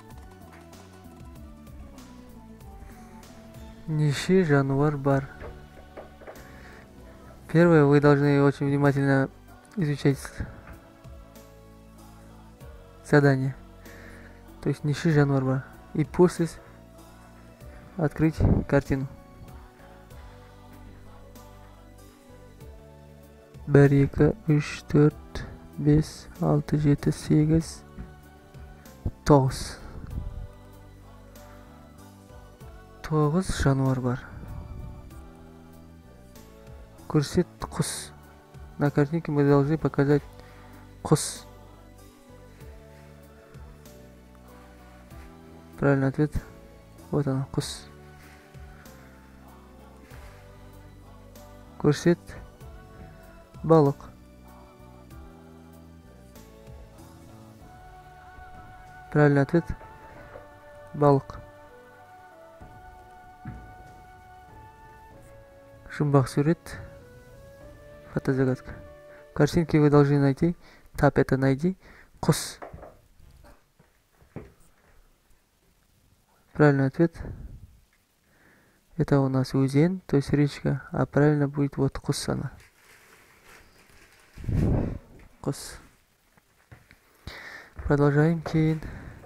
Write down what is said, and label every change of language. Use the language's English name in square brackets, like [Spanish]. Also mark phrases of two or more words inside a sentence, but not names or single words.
[Kazakh] Неше жануар бар. [Russian] Первое, вы должны очень внимательно изучать задание. То есть [Kazakh] неше жануар бар. [Russian] И после открыть картину. 1, 2, 3, 4, 5, 6, 7, 8, 9. [Kazakh] 9 жануар бар. Көрсет құс. [Russian] На картинке мы должны показать құс. Правильный ответ. Вот она, [Kazakh] құс. Көрсет балык. [Russian] Правильный ответ. [Kazakh] Балык. Жұмбақ сурет. [Russian] Фотозагадка. В картинке вы должны найти. Тап это найди. Құс. Правильный ответ. Это у нас Узен, то есть речка. А правильно будет вот құс она. [Kazakh] Құс. Продолжаем. Кейін.